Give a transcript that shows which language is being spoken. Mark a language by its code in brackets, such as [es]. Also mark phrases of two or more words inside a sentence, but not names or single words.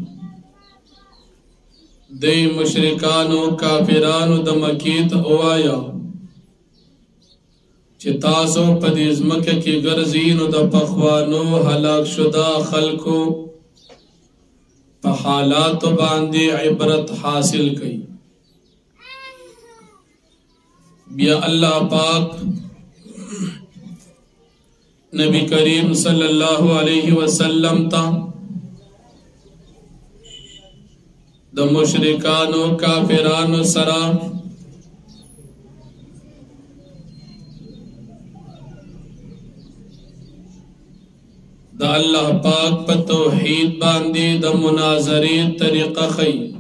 [ps] د مشرکانو کافرانو د مکی ته وایا چې تاسو په دې ځمکه کې ګرځئ نو د پخوانو هلاک شده خلکو په حالاتو باندې عبرت حاصل کړئ بیا اللہ پاک نبی کریم [ar] صلی اللہ علیہ وسلم [ps] تا د مشرکانو کافرانو سرا د اللہ پاک په توحید باندې د مناظرې طریقه خی